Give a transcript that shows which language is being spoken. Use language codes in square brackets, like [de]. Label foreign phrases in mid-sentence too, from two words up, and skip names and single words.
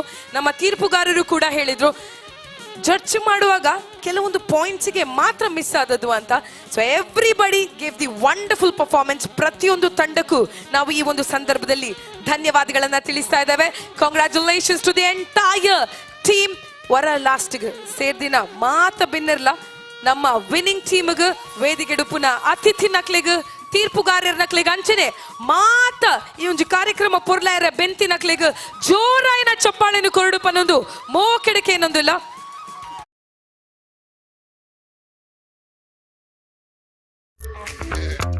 [kn] ನಮ್ಮ ತೀರ್ಪುಗಾರರು ಕೂಡ ಹೇಳಿದ್ರು ಜಡ್ಜ್ ಮಾಡುವಾಗ ಕೆಲವೊಂದು ಪಾಯಿಂಟ್ಸ್ಗೆ ಮಾತ್ರ ಮಿಸ್ ಆದದ್ದು ಅಂತ. [en] so everybody gave the wonderful performance. [kn] ಪ್ರತಿಯೊಂದು ತಂಡಕ್ಕೂ ನಾವು ಈ ಒಂದು ಸಂದರ್ಭದಲ್ಲಿ ಧನ್ಯವಾದಗಳನ್ನ ತಿಳಿಸ್ತಾ ಇದ್ದೇವೆ. [en] Congratulations to the entire team. [tcy] ವರ ಲಾಸ್ಟ್ಗೆ ಸೇರ್ದಿನ ಮಾತ ಬಿನ್ನರ್ಲ ನಮ್ಮ [en] winning team [tcy] ವೇದಿಕೆ ಡುಪುನ ಅತಿಥಿ ನಕ್ಲಿಗೆ ತೀರ್ಪುಗಾರರ ನಕ್ಲಿಗೆ ಅಂಚನೆ ಮಾತ ಈ ಒಂದು ಕಾರ್ಯಕ್ರಮ ಪೊರ್ಲಾಯರ ಬೆಂತಿ ನಕ್ಲಿಗೆ ಜೋರಾಯಿನ ಚಪ್ಪಾಳೆನು ಕೊರಡು ಪನ್ನೊಂದು ಮೋಕೆಡಕೆ ಏನೊಂದಿಲ್ಲ.